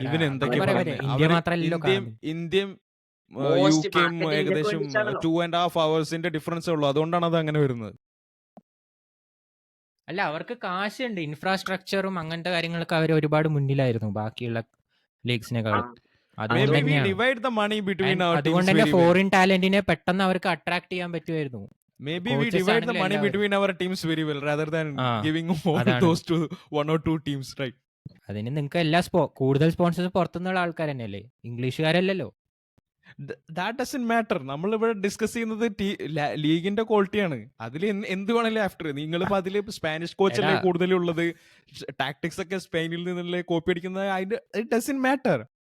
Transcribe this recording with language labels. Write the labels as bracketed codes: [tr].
[ml] ഇവൻ എന്തൊക്കെയാ ഇന്ത്യയും UK ഏകദേശം 2.5 hours ഡിഫറൻസ് ഉള്ളൂ. അതുകൊണ്ടാണ് അത് അങ്ങനെ വരുന്നത്. അല്ല, അവർക്ക് കാശുണ്ട്, ഇൻഫ്രാസ്ട്രക്ചറും അങ്ങനത്തെ കാര്യങ്ങളൊക്കെ അവർ ഒരുപാട് മുന്നിലായിരുന്നു ബാക്കിയുള്ള ലീഗ്സിനെക്കാൾ. അതുകൊണ്ട് തന്നെ ഫോറിൻ ടാലന്റിനെ പെട്ടെന്ന് അവർക്ക് അട്രാക്ട് ചെയ്യാൻ പറ്റുമായിരുന്നു. [en] Maybe we divide the money between our teams very well rather than giving all those to 1 or 2 teams, right? [ml] അതിന് നിങ്ങൾക്ക് എല്ലാ കൂടുതൽ സ്പോൺസേഴ്സ് പുറത്തുനിന്നുള്ള ആൾക്കാർ തന്നെയല്ലേ, ഇംഗ്ലീഷുകാരല്ലല്ലോ. [en] That doesn't matter. [ml] നമ്മളിവിടെ ഡിസ്കസ് ചെയ്യുന്നത് ലീഗിന്റെ ക്വാളിറ്റിയാണ്. അതിൽ എന്ത് വേണമല്ലോ ആഫ്റ്റർ നിങ്ങളിപ്പോ അതില് സ്പാനിഷ് കോച്ചല്ലേ കൂടുതലുള്ളത്, ടാക്ടിക്സ് ഒക്കെ സ്പെയിനിൽ നിന്നുള്ള കോപ്പി അടിക്കുന്നത്. [en] It doesn't matter.